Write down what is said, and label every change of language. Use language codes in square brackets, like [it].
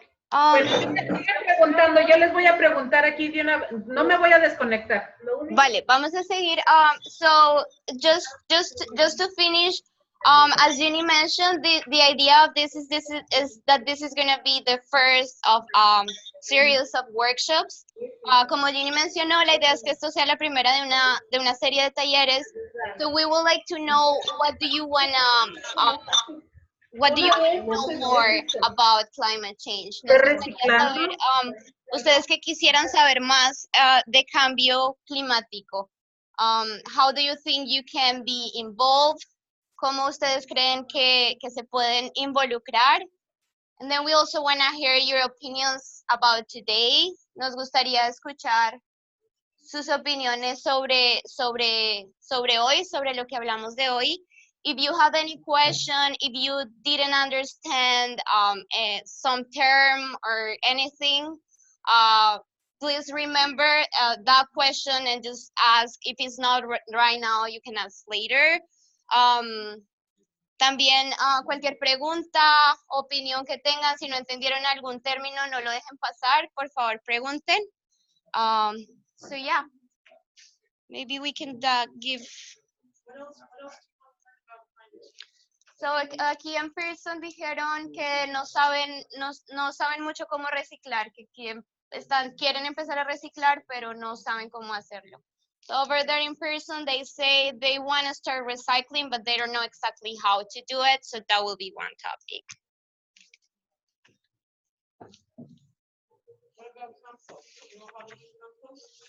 [es] Bueno, sigan preguntando, yo les voy a preguntar aquí de una, no me voy a desconectar. Vale, vamos a seguir. [en] So just to finish, as Jenny mentioned, the idea of this is that this is gonna be the first of series of workshops. [es] Como Jenny mencionó, la idea es que esto sea la primera de una serie de talleres. [en] So we would like to know what do you wanna know more about climate change? [es] Nos gustaría saber, ustedes que quisieran saber más de cambio climático. [en] How do you think you can be involved? [es] ¿Cómo ustedes creen que se pueden involucrar? [en] And then we also want to hear your opinions about today. [es] Nos gustaría escuchar sus opiniones sobre hoy, sobre lo que hablamos de hoy. [en] If you have any question, if you didn't understand some term or anything, please remember that question and just ask. If it's not right now, you can ask later. [es] También cualquier pregunta, opinión que tengan, si no entendieron algún término, no lo dejen pasar, por favor pregunten. [en] So yeah, maybe we can give. [es] So, aquí en Pearson dijeron que no saben mucho cómo reciclar, que quieren empezar a reciclar, pero no saben cómo hacerlo. [en] So over there in Pearson, they say they want to start recycling, but they don't know exactly how to do it. So that will be one topic. What about compost? You know how to do compost?